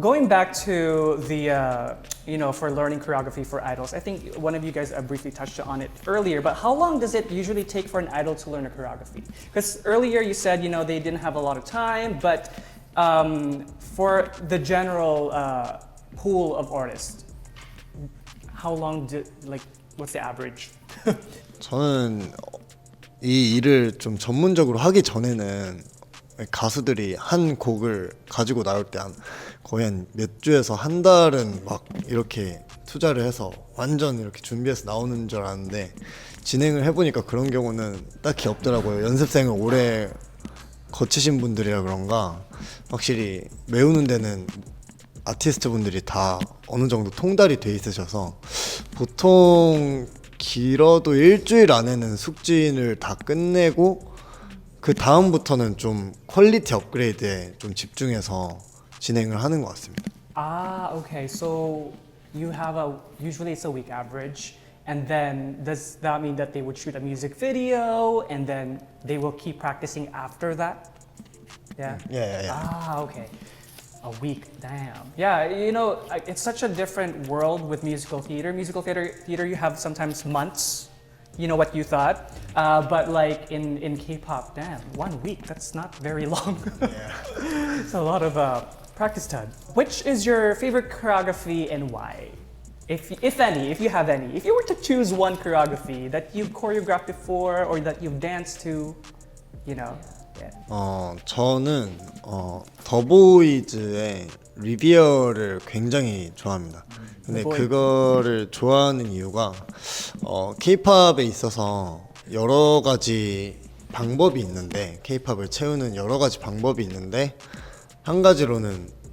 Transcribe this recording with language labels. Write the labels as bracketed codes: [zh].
[en] Going back to the, for learning choreography for idols, I think one of you guys briefly touched on it earlier. But how long does it usually take for an idol to learn a choreography? Because earlier you said they didn't have a lot of time, but for the general pool of artists, how long what's the average? [ko] 저는 이 일을 좀 전문적으로 하기 전에는 가수들이 한 곡을 가지고 나올 때 거의 한 몇 주에서 한 달은 막 이렇게 투자를 해서 완전 이렇게 준비해서 나오는 줄 알았는데 진행을 해보니까 그런 경우는 딱히 없더라고요. 연습생을 오래 거치신 분들이라 그런가 확실히 외우는 데는 아티스트 분들이 다 어느 정도 통달이 돼 있으셔서 보통 길어도 일주일 안에는 숙진을 다 끝내고 그 다음부터는 좀 퀄리티 업그레이드에 좀 집중해서 진행을 하는 것 같습니다. [en] Okay. So you have usually it's a week average, and then does that mean that they would shoot a music video and then they will keep practicing after that? Yeah. Yeah. Okay. A week, damn. Yeah, it's such a different world with musical theater. Musical theater, you have sometimes months. You know what you thought, but like in K-pop, damn, 1 week. That's not very long. Yeah. It's a lot of practice time. Which is your favorite choreography and why? If any, if you have any. If you were to choose one choreography that you've choreographed before or that you've danced to, Yeah. [ko] 저는 더보이즈의 리비어를 굉장히 좋아합니다. 근데 그거를 좋아하는 이유가 K-팝에 있어서 여러 가지 방법이 있는데 K-팝을 채우는 여러 가지 방법이 있는데 한 가지로는